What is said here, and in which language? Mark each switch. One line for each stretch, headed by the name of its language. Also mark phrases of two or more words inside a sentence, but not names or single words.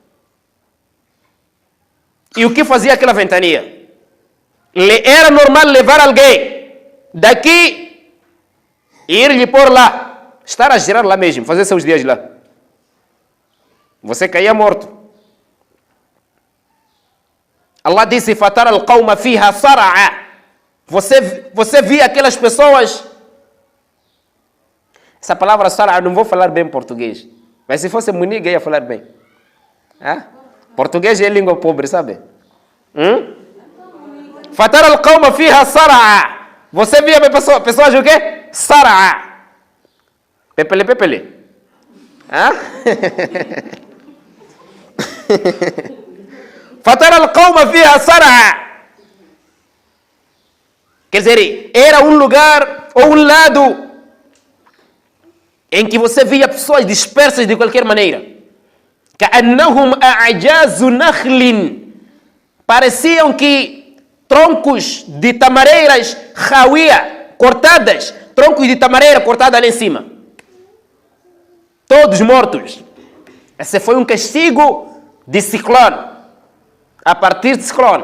Portuguese: E o que fazia aquela ventania? Era normal levar alguém daqui e ir-lhe pôr lá. Estar a girar lá mesmo, fazer seus dias lá. Você caía morto. Allah disse,
Arabic: فترى القوم فيها صرعى.
Portuguese: Você via aquelas pessoas. Essa palavra sara'a, não vou falar bem português. Mas se fosse muniga, ia falar bem. Português é língua pobre, sabe?
Arabic: فترى القوم فيها صرعى.
Portuguese: Você via pessoas o quê? Sara'a. Pepele, pepele.
Arabic: فترى القوم فيها صرعى.
Portuguese: Quer dizer, era um lugar ou um lado em que você via pessoas dispersas de qualquer maneira.
Arabic: كأنهم أعجاز نخل.
Portuguese: Pareciam que troncos de tamareiras khawia, cortadas, troncos de tamareira cortadas lá em cima. Todos mortos. Esse foi um castigo de ciclone. A partir de ciclone.